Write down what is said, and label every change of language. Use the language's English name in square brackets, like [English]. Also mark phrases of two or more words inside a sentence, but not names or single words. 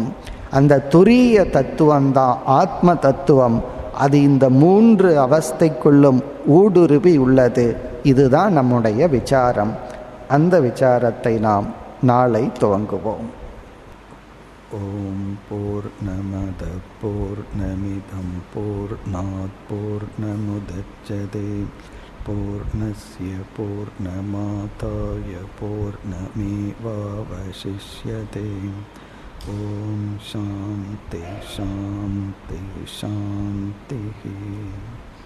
[Tamil] அந்த துரிய தத்துவம்தான் ஆத்ம தத்துவம். அது இந்த 3 அவஸ்தைக்குள்ளும் ஊடுருவி உள்ளது. இதுதான் நம்முடைய விசாரம். அந்த விசாரத்தை நாம் நாளை துவங்குவோம். [Sanskrit] ॐ पूर्णमदः पूर्णमिदं पूर्णात् पूर्णमुदच्यते पूर्णस्य पूर्णमादाय पूर्णमेवावशिष्यते. ॐ शान्तिः शान्तिः शान्तिः.